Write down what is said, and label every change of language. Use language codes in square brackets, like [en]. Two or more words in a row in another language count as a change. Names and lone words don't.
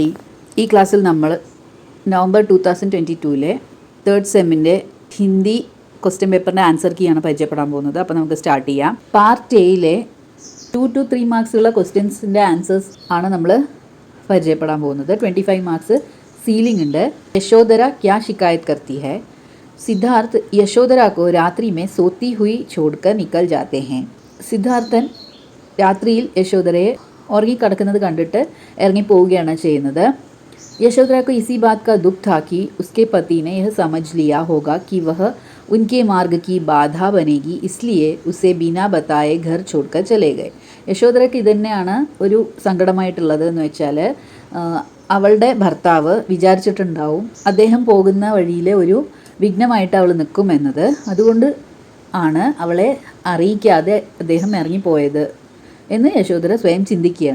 [ml] ഈ ക്ലാസ്സിൽ നമ്മൾ നവംബർ 2022 [en] third sem's Hindi question paper's answer key [ml] പരിചയപ്പെടാൻ പോകുന്നത്. അപ്പോൾ നമുക്ക് സ്റ്റാർട്ട് ചെയ്യാം. [en] part A [ml] 2 to 3 മാർക്സുള്ള [en] questions' answers [ml] ആണ് നമ്മൾ പരിചയപ്പെടാൻ പോകുന്നത്. 25 [en] marks ceiling [ml] ഉണ്ട്. യശോധര [hi] क्या शिकायत करती है. सिद्धार्थ यशोधरा को रात्रि में सोती हुई छोड़कर निकल जाते हैं. [ml] സിദ്ധാർത്ഥൻ രാത്രിയിൽ യശോധരയെ ഉറങ്ങിക്കിടക്കുന്നത് കണ്ടിട്ട് ഇറങ്ങിപ്പോവുകയാണ് ചെയ്യുന്നത്. [hi] यशोधरा को इसी बात का दुख था कि उसके पति ने यह समझ लिया होगा कि वह उनके मार्ग की बाधा बनेगी, इसलिए उसे बिना बताए घर छोड़कर चले गए. [ml] യശോധരയ്ക്ക് ഇതന്നെയാണ് ഒരു സങ്കടമായിട്ടുള്ളത് എന്ന് വെച്ചാൽ അവളുടെ ഭർത്താവ് വിചാരിച്ചിട്ടുണ്ടാവും അദ്ദേഹം പോകുന്ന വഴിയിലെ ഒരു വിഘ്നമായിട്ട് അവൾ നിൽക്കുമെന്നത്. അതുകൊണ്ട് ആണ് അവളെ അറിയിക്കാതെ അദ്ദേഹം ഇറങ്ങിപ്പോയത് എന്ന് യശോധര സ്വയം ചിന്തിക്കുകയാണ്.